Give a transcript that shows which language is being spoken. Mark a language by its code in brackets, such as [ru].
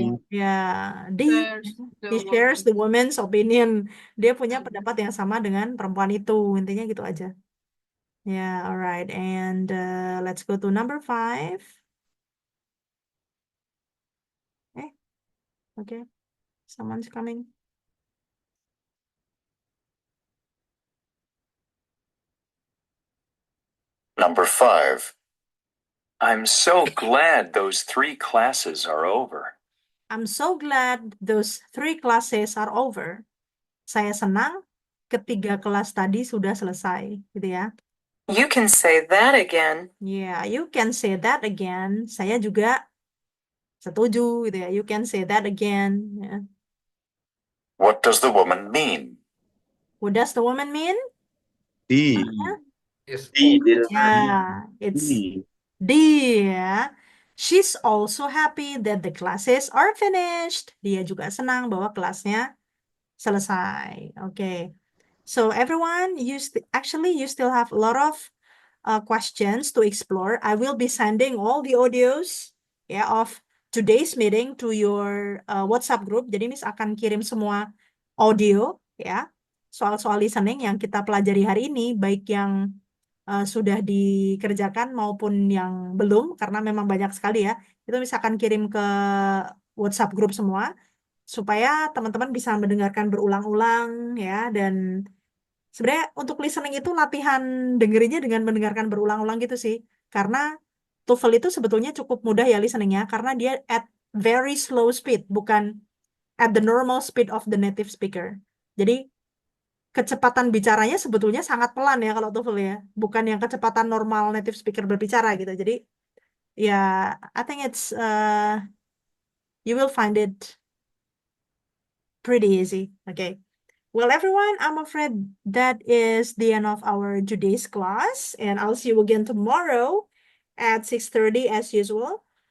[en] Ya, he shares the woman's opinion. [id] Dia punya pendapat yang sama dengan perempuan itu. Intinya gitu aja. [en] Yeah, all right. And let's go to number 5. Okay. Someone's coming. Number 5. I'm so glad those 3 classes are over. I'm so glad those 3 classes are over. [id] Saya senang ketiga kelas tadi sudah selesai, gitu ya. [en] You can say that again. Yeah, you can say that again. [id] Saya juga setuju, gitu ya. [en] You can say that again. Yeah. What does the woman mean? What does the woman mean? D. Yeah, it's D ya. She's also happy that the classes are finished. [id] Dia juga senang bahwa kelasnya selesai. [en] Okay. So everyone, you still have a lot of questions to explore. I will be sending all the audios of today's meeting to your WhatsApp group. [id] Jadi Miss akan kirim semua audio ya, soal-soal listening yang kita pelajari hari ini, baik yang sudah dikerjakan maupun yang belum, karena memang banyak sekali ya. Itu misalkan kirim ke WhatsApp group semua, supaya teman-teman bisa mendengarkan berulang-ulang ya. Dan sebenarnya untuk listening itu latihan dengerinnya dengan mendengarkan berulang-ulang gitu sih. Karena TOEFL itu sebetulnya cukup mudah ya listeningnya, karena dia [en] at very slow speed, [id] bukan [en] at the normal speed of the native speaker. [id] Jadi kecepatan bicaranya sebetulnya sangat pelan ya kalau TOEFL ya, bukan yang kecepatan normal native speaker berbicara gitu. Jadi ya, [en] I think it's you will find it pretty easy. Okay. Well, everyone, I'm afraid that is the end of our today's class, and I'll see you again tomorrow at 6:30 as usual.